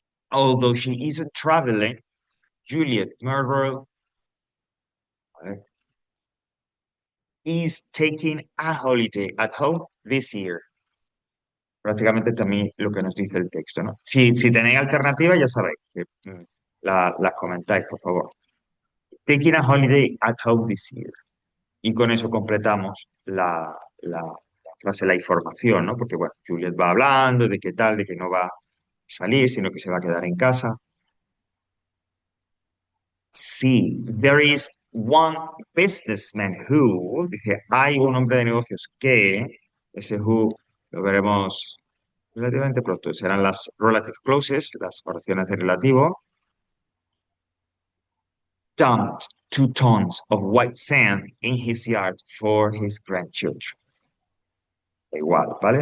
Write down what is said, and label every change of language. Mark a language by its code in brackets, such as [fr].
[en] Although she isn't traveling, Juliet Murrow is taking a holiday at home this year. [es] Prácticamente también lo que nos dice el texto, ¿no? Si tenéis alternativas, ya sabéis que las comentáis, por favor. [en] Taking a holiday at home this year. [es] Y con eso completamos la frase, la información, ¿no? Porque, bueno, Juliet va hablando de qué tal, de que no va a salir, sino que se va a quedar en casa. Sí, [en] there is one businessman who, [es] dice, hay un hombre de negocios que, ese who lo veremos relativamente pronto, serán las [en] relative clauses, [es] las oraciones de relativo, [en] dumped 2 tons of white sand in his yard for his grandchildren. [es] Igual, ¿vale?